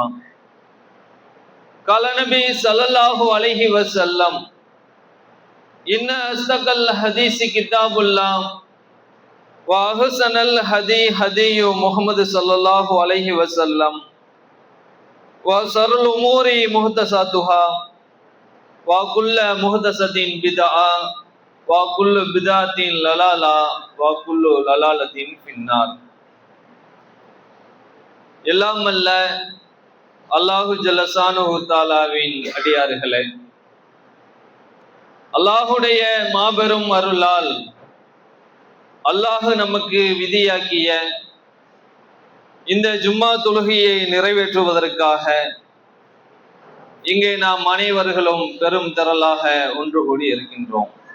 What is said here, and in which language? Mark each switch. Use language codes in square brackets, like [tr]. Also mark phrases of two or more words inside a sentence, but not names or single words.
[ar] قال النبي صلى الله عليه وسلم، إن أصدق الحديث كتاب الله وأحسن الهدي هدي محمد صلى الله عليه وسلم وشر الأمور محدثاتها وكل محدثة بدعة وكل بدعة ضلالة وكل ضلالة في النار. [ta] எல்லாம் அல்ல [ar] الله جل شأنه [ta] தஆலாவின் அடியார்களே, அல்லாஹுடைய மாபெரும் அருளால் அல்லாஹ் நமக்கு விதியாக்கிய இந்த ஜும்மா தொழுகையை நிறைவேற்றுவதற்காக இங்கே நாம் அனைவர்களும் பெரும் திரளாக ஒன்று கூடி இருக்கின்றோம்.